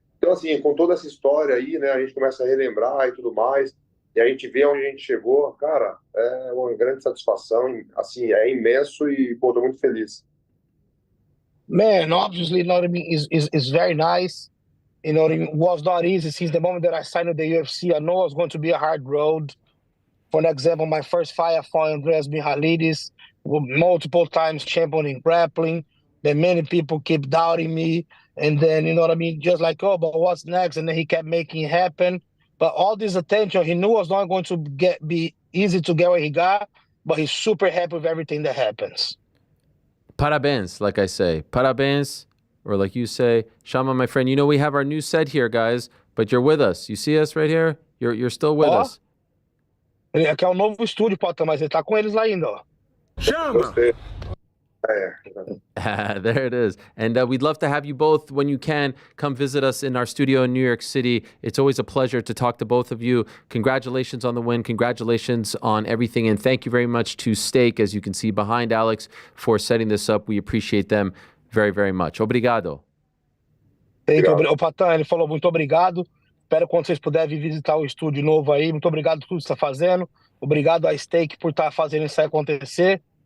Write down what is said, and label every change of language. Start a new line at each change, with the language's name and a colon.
Portuguese: Então, assim, com toda essa história aí, né, a gente começa a relembrar e tudo mais, e a gente vê onde a gente chegou, cara, é uma grande satisfação, assim, é imenso e, pô, tô muito feliz.
English: Man, obviously, you know what I mean, is very nice. You know what I mean, was not easy since the moment that I signed with the UFC. I know it was going to be a hard road. For example, my first fight, I fought Andreas Mihalidis, multiple times champion in grappling. Then many people keep doubting me. And then, you know what I mean, just like, oh, but what's next? And then he kept making it happen. But all this attention, he knew it was not going to be easy to get where he got, but he's super happy with everything that happens. Parabéns, like I say. Parabéns, or like you say, Chama, my friend, you know we have our new set here, guys, but you're with us. You see us right here? You're still with us.
Portuguese: Aqui é um novo estúdio, Potan, mas ele tá com eles lá ainda, ó. Chama!
English: There it is. And we'd love to have you both, when you can, come visit us in our studio in New York City. It's always a pleasure to talk to both of you. Congratulations on the win. Congratulations on everything. And thank you very much to Steak, as you can see behind Alex, for setting this up. We appreciate them very, very much.
Portuguese: Obrigado. O Potan, ele falou muito obrigado. Espero quando vocês puderem vir visitar o estúdio novo aí. Muito obrigado por tudo que você está fazendo. Obrigado a Steak por estar fazendo isso aí acontecer.